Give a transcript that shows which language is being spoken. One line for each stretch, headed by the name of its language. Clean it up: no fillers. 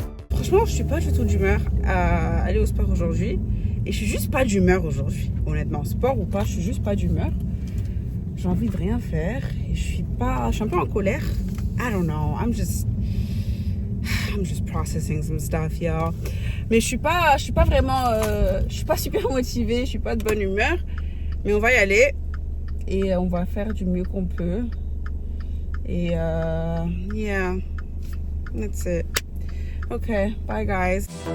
French: Franchement, je suis pas du tout d'humeur à aller au sport aujourd'hui. Et je suis juste pas d'humeur aujourd'hui. Honnêtement, sport ou pas, je suis juste pas d'humeur. J'ai envie de rien faire. Et je suis un peu en colère.
English: I don't know. I'm just processing some stuff, y'all.
French: Mais je suis pas vraiment, je suis pas super motivée. Je suis pas de bonne humeur. Mais on va y aller. Et on va faire du mieux qu'on peut. Et
English: yeah, that's it. Okay, bye guys.